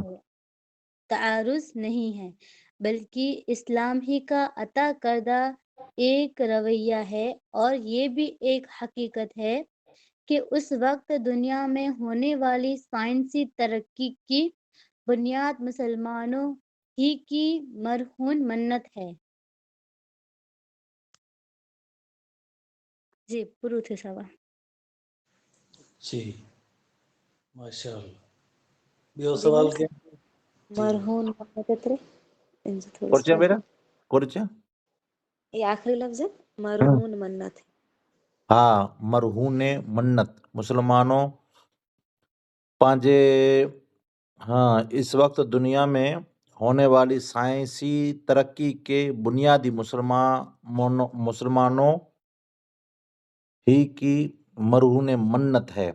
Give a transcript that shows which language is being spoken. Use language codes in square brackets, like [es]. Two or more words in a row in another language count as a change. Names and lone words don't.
[ur] ہے تعارض نہیں ہے بلکہ اسلام ہی کا عطا کردہ ایک رویہ ہے اور یہ بھی ایک حقیقت ہے کہ اس وقت دنیا میں ہونے والی سائنسی ترقی کی بنیاد مسلمانوں ہی کی مرہون منت ہے. [sd] जी पूरो थियो सवाल। जी माशाल्लाह ॿियो जी सवाल मीन्स के जी मरहून मन्नत एतिरे इन जो थोरो कुर्चा सो बेटा कुर्चा। [ur] یہ آخری لفظ ہے مرہون منت. [sd] हाँ मरहूने मन्नत मुसलमानों पांजे। [ur] ہاں اس وقت دنیا میں ہونے والی سائنسی ترقی کے بنیادی مسلمانوں ہی کی مرہون منت ہے.